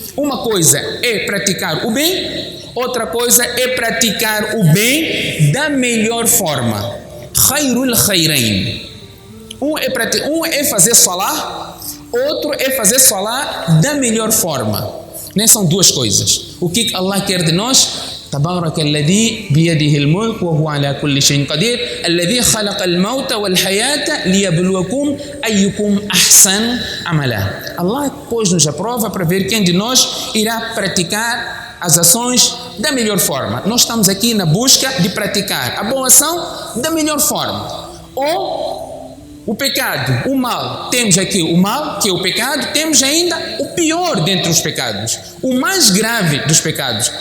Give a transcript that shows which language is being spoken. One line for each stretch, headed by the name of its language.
Portuguese: Uma coisa é praticar o bem, outra coisa é praticar o bem da melhor forma. Khairul khairain. Um é fazer salah, outro é fazer salah da melhor forma. Né? São duas coisas. O que Allah quer de nós?
Arabic: تبارك الذي بيده الملك وهو على كل شيء قدير الذي خلق الموت والحياة ليبلوكم أيكم أحسن عملا.
Portuguese: Allah pôs-nos a prova para ver quem de nós irá praticar as ações da melhor forma. Nós estamos aqui na busca de praticar a boa ação da melhor forma. Ou o pecado, o mal. Temos aqui o mal, que é o pecado, temos ainda o pior dentre os pecados, o mais grave dos pecados.